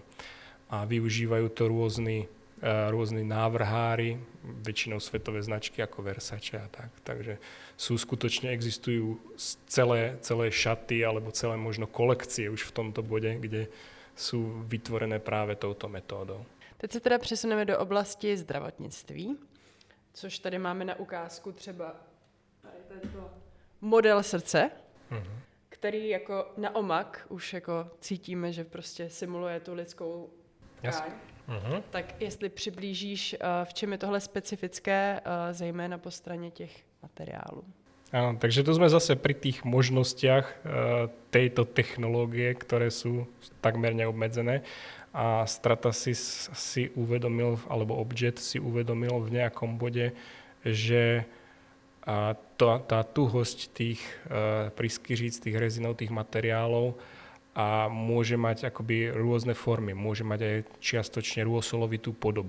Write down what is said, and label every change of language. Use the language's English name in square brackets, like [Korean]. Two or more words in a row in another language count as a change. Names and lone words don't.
[Slovak] A využívajú to rôzni návrhári, väčšinou svetové značky ako Versace a tak. Takže existujú celé šaty alebo celé možno kolekcie už v tomto bode, kde sú vytvorené práve touto metódou. [Czech] Teď se teda přesuneme do oblasti zdravotnictví, což tady máme na ukázku třeba tento model srdce, který jako na omak už jako cítíme, že prostě simuluje tu lidskou tkáň. Tak jestli přiblížíš, v čem je tohle specifické, zejména po straně těch materiálů. [Slovak] Áno, takže tu sme zase pri tých možnostiach tejto technológie, ktoré sú takmer neobmedzené. A Stratasys si uvedomil, alebo Objet si uvedomil v nejakom bode, že tá tuhosť tých pryskyříc, tých rezinov, tých materiálov a môže mať akoby rôzne formy, môže mať aj čiastočne rôsolovitú podobu.